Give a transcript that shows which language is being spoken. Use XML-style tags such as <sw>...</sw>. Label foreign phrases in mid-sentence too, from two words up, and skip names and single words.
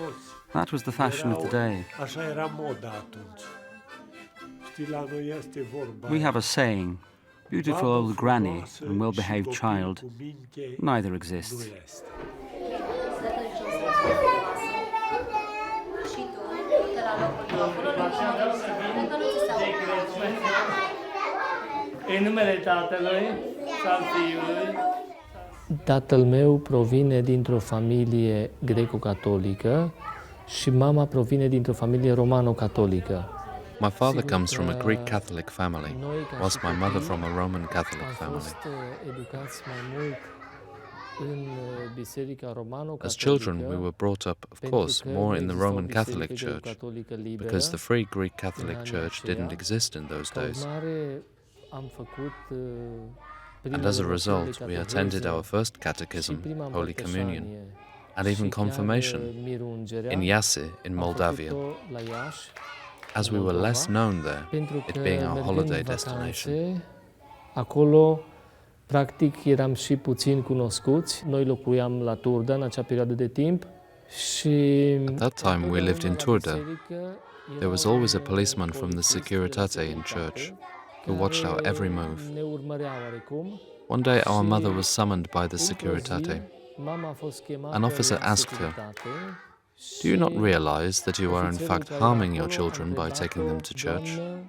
<en>That was the fashion of the day. We have a saying, beautiful old granny and well-behaved child. Neither exists.</en> <ro>În numele Tatălui și al Fiului. Tatăl meu provine dintr-o familie greco-catolică și mama provine dintr-o familie romano-catolică.</ro> <en>My father comes from a Greek Catholic family, whilst my mother from a Roman Catholic family. As children, we were brought up, of course, more in the Roman Catholic Church, because the free Greek Catholic Church didn't exist in those days. And as a result, we attended our first catechism, Holy Communion, and even confirmation in Iași, in Moldavia, as we were less known there, it being our holiday destination.</en> <ro>Acolo, practic, eram și puțin cunoscuți. Noi locuiam la Turda în acea perioadă de timp și</ro> <en>at that time we lived in Turda. There was always a policeman from the Securitate in church who watched our every move. One day our mother was summoned by the Securitate. An officer asked her, "Do you not realize that you are in fact harming your children by taking them to church?"</en>